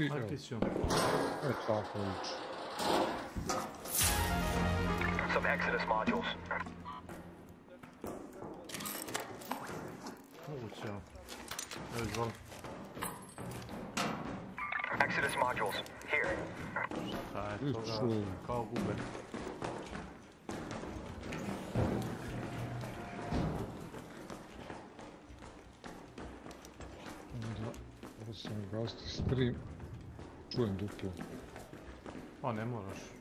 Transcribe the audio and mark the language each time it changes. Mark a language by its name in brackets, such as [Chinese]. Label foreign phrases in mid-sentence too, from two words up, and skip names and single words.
[Serbian] Markiću. Tako liči. [English] Some Exodus modules. [Serbian] Moguće. Evo izvoli. [English] Exodus modules, here. [Serbian] Šta je toga? Kao gube. Sam gasti stream, čujem duplo. Pa ne moraš.